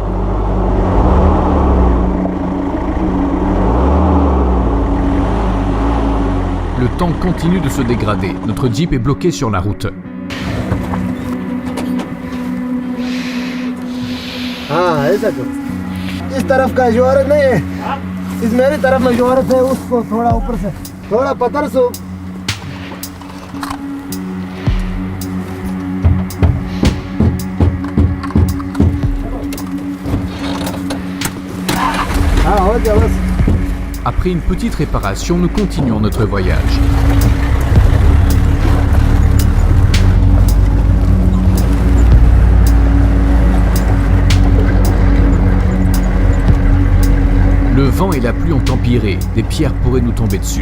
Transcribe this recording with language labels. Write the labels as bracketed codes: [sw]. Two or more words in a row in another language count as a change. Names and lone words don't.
[fr] Le temps continue de se dégrader. Notre Jeep est bloqué sur la route. [hi] हाँ ऐसा क्यों? इस तरफ का जोर नहीं है, इस मेरी तरफ में जोर है, उसको थोड़ा ऊपर से थोड़ा पत्थर से हाँ हो गया बस. [fr] Après une petite réparation, nous continuons notre voyage. Le vent et la pluie ont empiré, des pierres pourraient nous tomber dessus.